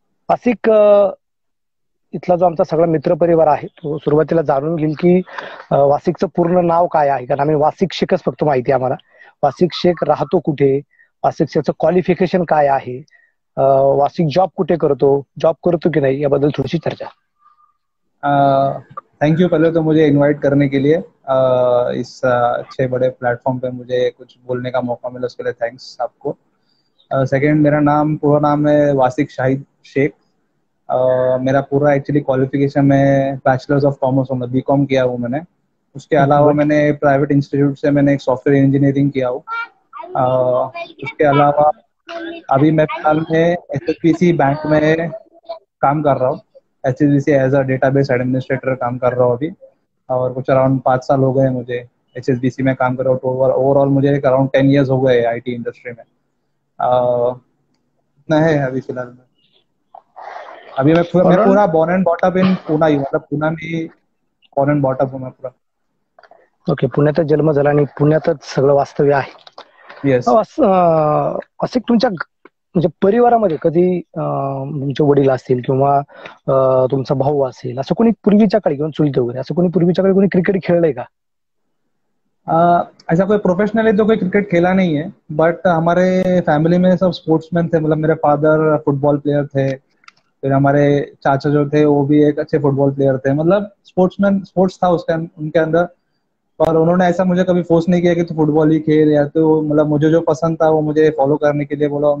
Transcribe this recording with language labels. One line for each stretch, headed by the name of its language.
Marathi: वासिक, इथला जो आमचा सगळा मित्रपरिवार आहे तो सुरुवातीला जाणून घेईल की वासिकचं पूर्ण नाव काय आहे. कारण आम्ही वासिक शेखच फक्त माहिती आहे आम्हाला. वासिक शेख राहतो कुठे, वासिक शेखचं क्वालिफिकेशन काय आहे, वासिक जॉब कुठे करतो, जॉब करतो की नहीं, याबद्दल थोड़ी चर्चा.
Hindi: थैंक यू पहले तो मुझे इनवाइट करने के लिए इस अच्छे बड़े प्लेटफॉर्म पे मुझे कुछ बोलने का मौका मिला, उसके लिए थैंक्स आपको. सेकंड, मेरा पूरा नाम है वासिक शाहिद शेख. मेरा पूरा एक्चुअली क्वालिफिकेशन में बैचलर्स ऑफ कॉमर्स में बीकॉम किया हूँ मैंने. उसके अलावा मैंने प्राइवेट इंस्टीट्यूट से मैंने एक सॉफ्टवेयर इंजीनियरिंग किया हूँ. उसके अलावा अभी मैं फिलहाल में HSBC बैंक में काम कर रहा हूँ. HSBC as a database administrator काम कर रहा हूँ अभी. और कुछ अराउंड 5 साल हो गए मुझे HSBC में काम कर रहा हूँ. तो ओवरऑल मुझे अराउंड 10 ईयर्स हो गए IT इंडस्ट्री में. इतना है अभी फिलहाल में. अभी मैं पूरा born and bought up in Pune ही, मतलब पुणे में बॉर्न एंड बॉट अप हूँ मैं पूरा.
Marathi: ओके, पुण्यातच जन्म झाला आणि पुण्यातच सगळं वास्तव्य आहे.
English: Yes.
Marathi: असं तुमच्या म्हणजे परिवारामध्ये कधी तुमचे वडील असतील किंवा तुमचा भाऊ असेल, असं कोणी पूर्वीच्या काळी किंवा चुलते वगैरे असं कोणी पूर्वीच्या काळी कोणी क्रिकेट खेळलंय का?
Hindi: ऐसा कोई प्रोफेशनली तो कोई क्रिकेट खेला नहीं है, बट हमारे फैमिली में सब स्पोर्ट्समैन थे. मतलब मेरे फादर फुटबॉल प्लेयर थे, फिर हमारे चाचा जो थे वो भी एक अच्छे फुटबॉल प्लेयर थे. मतलब स्पोर्ट्स था उनके अंदर. पर उन्होंने ऐसा मुझे कभी फोर्स नहीं किया कि तू फुटबॉल ही खेल, या तो मतलब मुझे जो पसंद था वो मुझे फॉलो करने के लिए बोला.